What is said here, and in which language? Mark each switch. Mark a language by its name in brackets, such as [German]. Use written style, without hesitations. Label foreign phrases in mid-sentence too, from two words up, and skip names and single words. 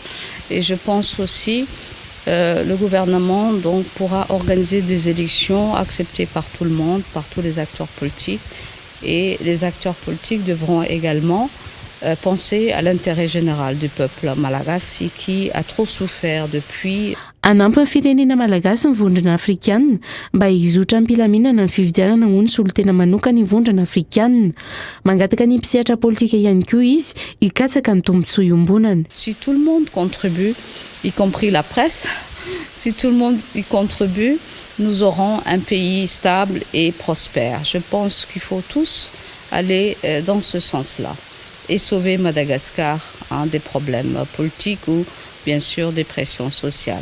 [French] Et je pense aussi le gouvernement donc pourra organiser des élections acceptées par tout le monde, par tous les acteurs politiques. Et les acteurs politiques devront également penser à l'intérêt général du peuple malagasy qui a trop souffert depuis. [Malagasy] Anampy firenena malagasy ny vondrona afrikanina mba hizotra ampilaminana ny fifidianana ho ny solotena manoka ny vondrona afrikanina. Mangataka ny mpisehatra politika ihany koa izy hikatsaka ny tombotsoa iombonana. [French] Si tout le monde contribue, y compris la presse, si tout le monde y contribue, nous aurons un pays stable et prospère. Je pense qu'il faut tous aller dans ce sens-là et sauver Madagascar des problèmes politiques ou bien sûr des pressions sociales.